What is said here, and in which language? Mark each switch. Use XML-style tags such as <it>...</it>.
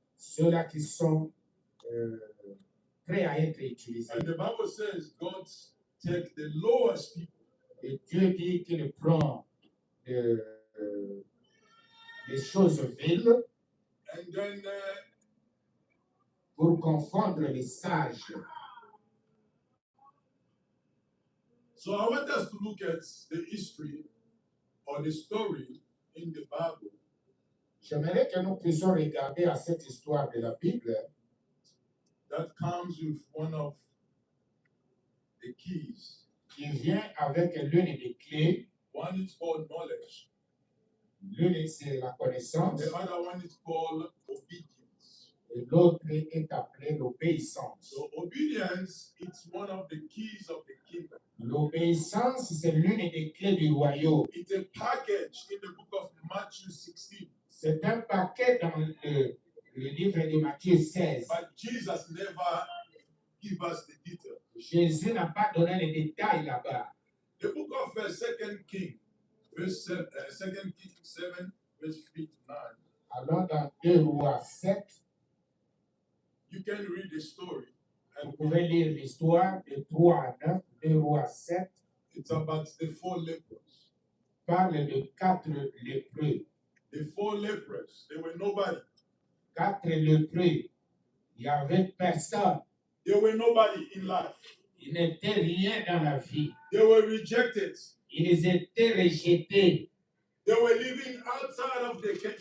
<fr>Ceux-là qui sont prêts à être utilisés.</fr> <en>And the Bible says God take the lowest people</en> <fr>Et Dieu dit qu'il prend des choses viles</fr> <en>and then</en> <fr>pour confondre les sages.</fr> <en>so I want us to look at the history or the story in the Bible</en> <fr>J'aimerais que nous puissions regarder à cette histoire de la Bible</fr> <en>that comes with one of the keys.</en> <fr>qui vient avec l'une des clés.</fr> <en>One is called knowledge.</en> <fr>L'une, c'est la connaissance</fr> <en>The other one is called obedience.</en> <fr>et l'autre est appelée l'obéissance.</fr> <en>So obedience is one of the keys of the kingdom.</en> <fr>L'obéissance, c'est l'une des clés du royaume.</fr> <en>It's a package in the book of Matthew 16.</en> <fr>C'est un paquet dans le livre de Matthieu 16.</fr> <en>But Jesus never give us the detail.</en> <fr>Jésus n'a pas donné les détails là-bas.</fr> <en>The book of 2 King, verse 7, 2 King 7, verse 3 to 9.</en> <fr>Alors, dans 2 Rois 7,</fr> <en>You can read the story.</en> <fr>vous</fr> <en>And</en> <fr>pouvez lire l'histoire de 3 à 9. 2 Rois 7</fr> <en>it's about the 4 lepers.</en> <fr>parle de 4 lépreux.</fr> <en>The 4 lepers, they were nobody.</en> <fr>4 lépreux. Il n'y avait personne.</fr> <en>They were nobody in life.</en> <fr>Il n'était rien dans la vie.</fr> <en>They were rejected.</en> <fr>Ils étaient rejetés.</fr> <en>They were living outside of the</en>